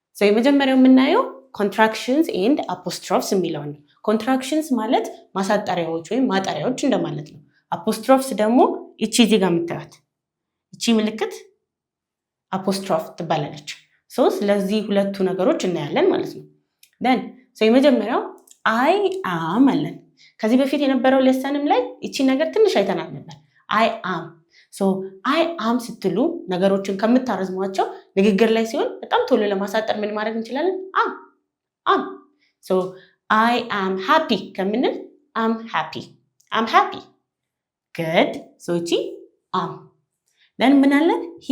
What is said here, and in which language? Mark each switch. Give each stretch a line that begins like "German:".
Amharic: የመጀመሪያው የምናየው ኮንትራክሽንስ ኤንድ አፖስትሮፍስ የሚለው ነው። ኮንትራክሽንስ ማለት ማሳጠሪያዎች ወይም ማጠሪያዎች እንደማለት ነው። አፖስትሮፍስ ደግሞ እቺ እዚህ ጋር የምታዩት እቺ ምልክት አፖስትሮፍ ትባላለች። ስለዚህ ሁለቱ ነገሮች እናያለን ማለት ነው። የመጀመሪያው አይ አም አለን። ከዚህ በፊት የነበረው ሌሰንም ላይ እቺ ነገር ትንሽ አይተናል ነበር። አይ አም አይ አም ስትሉ ነገሮችን ከምታረዝሟቸው ንግግር ላይ ሲሆን በጣም ቶሎ ለማሳጠር ምን ማድረግ እንችላለን?
English: አም I am happy
Amharic: ከምንል
English: I'm happy. Good.
Amharic: እቺ then ምን አለን?